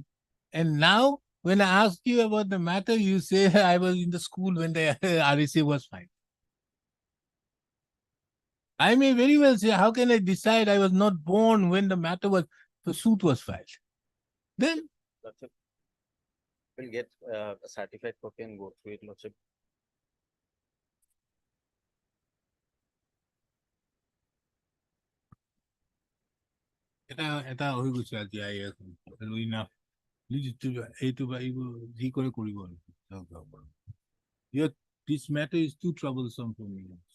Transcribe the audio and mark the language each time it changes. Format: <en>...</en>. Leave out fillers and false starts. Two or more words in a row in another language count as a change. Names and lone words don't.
<en>And now, when I ask you about the matter, you say I was in the school when the RSA was filed. I may very well say, how can I decide I was not born when the matter was, the suit was filed? Then, Lordship. We'll get a certified copy and go through it, Lordship.</en> <as>এটা হৈ গৈছে আজি enough.</as> <en>This matter is too troublesome for me.</en>